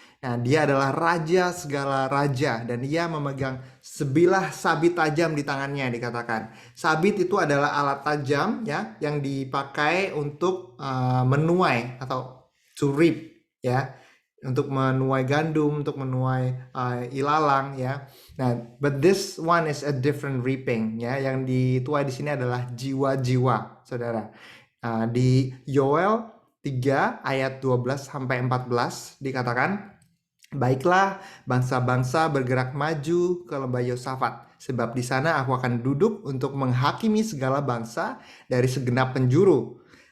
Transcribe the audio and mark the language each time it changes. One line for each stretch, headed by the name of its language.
Indonesian: Nah, dia adalah raja segala raja dan dia memegang sebilah sabit tajam di tangannya, dikatakan. Sabit itu adalah alat tajam ya yang dipakai untuk menuai atau
English: to reap
Indonesian: ya. Untuk menuai gandum, untuk menuai ilalang ya.
English: Nah, but this one is a different reaping ya.
Indonesian: Yang dituai di sini adalah jiwa-jiwa, saudara. Di Yoel 3 ayat 12 sampai 14 dikatakan, baiklah, bangsa-bangsa bergerak maju ke lembah Yosafat, sebab di sana aku akan duduk untuk menghakimi segala bangsa dari segenap penjuru.